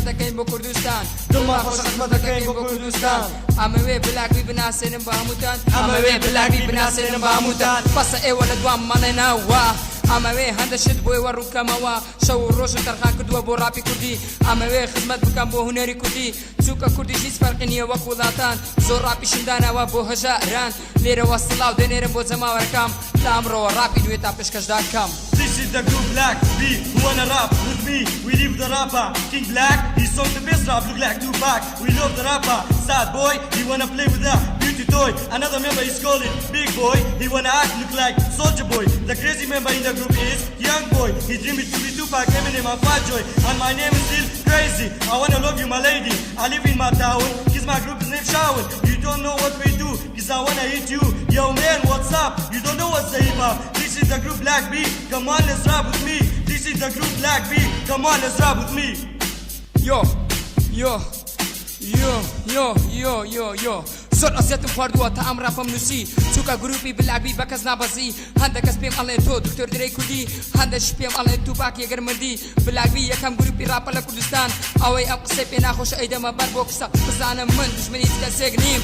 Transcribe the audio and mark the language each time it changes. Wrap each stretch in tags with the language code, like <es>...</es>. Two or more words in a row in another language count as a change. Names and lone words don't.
<ckb>دەکەین بۆ کوردستان دڵما خۆشە خزمەت دەکەین بۆ کوردستان ئەمەوێ بلاکوی بناسێنم بە هەمووتان ئەمەوێ بلاکوی بناسێنم بە هەمووتان بەسە ئێوە لە دوام مەڵێنەوە ئەمەوێ هەندەشت بۆی وەڕووکەمەوە شەو و ڕۆژن تەرخان کردووە بۆ ڕاپی کوردی ئەمەوێ خزمەت بکەم بۆ هونەری کوردی چووکە کوردی هیچ فەرقی نییە وەک وڵاتان زۆر ڕاپی شندانەوە بۆ هەژاران لێرەوە سڵاو دێنێرم بۆ جەماوەرەکەم تا ئەمڕۆوە ڕاپی دوێ تا پێشکەشداکەم</ckb> <en>This is the group Black B who wanna rap with me. We live the rapper King Black. He's on the best rap, look like Tupac. We love the rapper Sad Boy. He wanna play with that beauty toy. Another member is calling Big Boy. He wanna act look like Soldier Boy. The crazy member in the group is Young Boy. His dream is to be Tupac, Eminem and Fat Joy. And my name is still Crazy. I wanna love you, my lady. I live in my town. Cause my group is named Shawan. You don't know what we do, cause I wanna hit you. Yo man, what's up? You don't know what's the hip hop. This is the group Black B. Come on, let's rap with me. This is the group Black B. Come on, let's rap with me. Yo.</en> <ckb>زۆر ئەزیەتم خواردووە تا ئەم ڕاپەم نووسی چووکە گروپی بلاکبی بە کەس نابەزی هەندێک کەس پێم ئەڵێن تۆ دکتۆر درەی کوردی هەندێکش پێم ئەڵێن توپاک یەگەر مردی بلاکبی یەکەم گروپی ڕاپە لە کوردستان ئەوەی ئەم قسەی پێ ناخۆشە ئەیدەمە بەر بۆ قسە بزانم من دوژمنی کەسێک نیم</ckb>